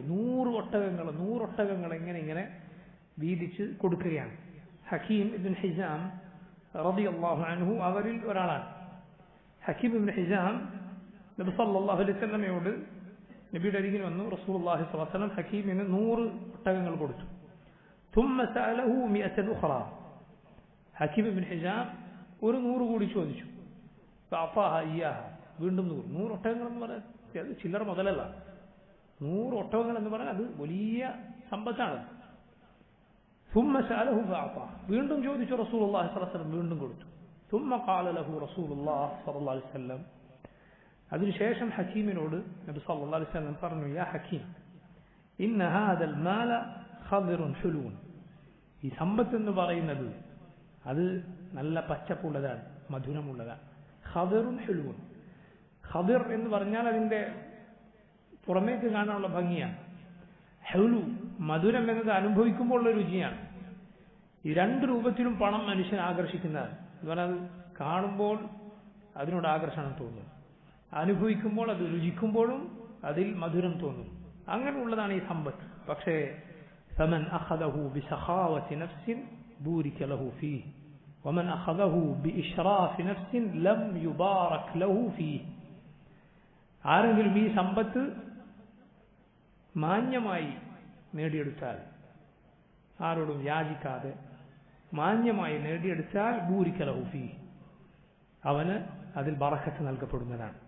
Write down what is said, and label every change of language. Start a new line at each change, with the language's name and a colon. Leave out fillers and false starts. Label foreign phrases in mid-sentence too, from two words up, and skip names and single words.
Malayalam: 100 ഒട്ടകങ്ങൾ ഇങ്ങനെ വീതിച്ച് കൊടുക്കുകയാണ്. ഹക്കീം ഇബ്നു ഹിസാം
Arabic: رضي الله عنه
Malayalam: അവരിൽ ഒരാളാണ്. ഹക്കീം ഇബ്നു ഹിസാം നബി
Arabic: صلى الله عليه وسلم
Malayalam: നബിയുടെ അരികിൽ വന്നു.
Arabic: رسول الله صلى الله عليه وسلم
Malayalam: ഹക്കീമിന് 100 ഒട്ടകങ്ങൾ കൊടുത്തു.
Arabic: ثم سأله 100 أخرى.
Malayalam: ഹക്കീം ഇബ്നു ഹിസാം ഒരു 100 കൂടി ചോദിച്ചു.
Arabic: فأعطاها إياها.
Malayalam: വീണ്ടും 100 ഒട്ടകങ്ങൾ എന്ന് പറഞ്ഞാൽ അത് ചില്ലറ മുതലല്ല. 100 ഒട്ടകങ്ങൾ എന്ന് പറഞ്ഞാൽ അത് വലിയ സമ്പത്താണ്.
Arabic: ثم سأله فأعطاه.
Malayalam: വീണ്ടും ചോദിച്ചു.
Arabic: رسول الله صلى الله عليه وسلم
Malayalam: വീണ്ടും കൊടുത്തു.
Arabic: ثم قال له رسول الله صلى الله عليه وسلم.
Malayalam: അതിനുശേഷം ഹക്കീമിനോട് നബി
Arabic: صلى الله عليه وسلم
Malayalam: പറഞ്ഞു,
Arabic: يا حكيم إن هذا المال خضر حلو.
Malayalam: ഈ സമ്പത്ത് എന്ന് പറയുന്നത് അത് നല്ല പച്ചപ്പുള്ളതാണ്, മധുരമുള്ളതാണ്.
Arabic: خضر حلو.
Malayalam: ഖദിർ എന്ന് പറഞ്ഞാൽ അതിന്റെ പുറമേക്ക് കാണാനുള്ള ഭംഗിയാണ്. ഹുലു മധുരം എന്നത് അനുഭവിക്കുമ്പോൾ ഉള്ള രുചിയാണ്. ഈ രണ്ട് രൂപത്തിലും പണം മനുഷ്യനെ ആകർഷിക്കുന്നതാണ്. എന്ന് പറഞ്ഞാൽ അത് കാണുമ്പോൾ അതിനോട് ആകർഷണം തോന്നും, അനുഭവിക്കുമ്പോൾ അത് രുചിക്കുമ്പോഴും അതിൽ മധുരം തോന്നും. അങ്ങനെയുള്ളതാണ് ഈ സമ്പത്ത്.
Arabic: പക്ഷേ فمن أخذه بسخاوة نفس بورك له فيه ومن أخذه بإشراف نفس لم يبارك له فيه.
Malayalam: ആരെങ്കിലും ഈ സമ്പത്ത് മാന്യമായി നേടിയെടുത്താൽ, ആരോടും യാചിക്കാതെ മാന്യമായി നേടിയെടുത്താൽ
Arabic: بورك له فيه,
Malayalam: അവന് അതിൽ ബറക്കത്ത് നൽകപ്പെടുന്നതാണ്.